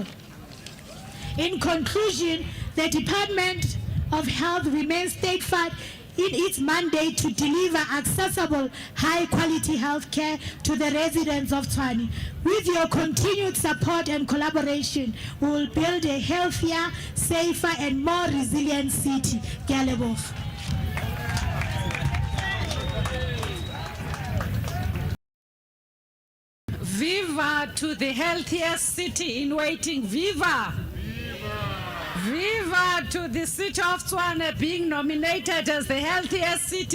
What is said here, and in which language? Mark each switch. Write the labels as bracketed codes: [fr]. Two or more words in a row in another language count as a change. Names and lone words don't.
[en] In conclusion, the Department of Health remains steadfast in its mandate to deliver accessible, high-quality health care to the residents of Tshwane. With your continued support and collaboration, we will build a healthier, safer, and more resilient city. [nso] Ke a leboga. [en] Viva to the healthiest city in waiting. Viva! Viva to the city of Tshwane being nominated as the healthiest city.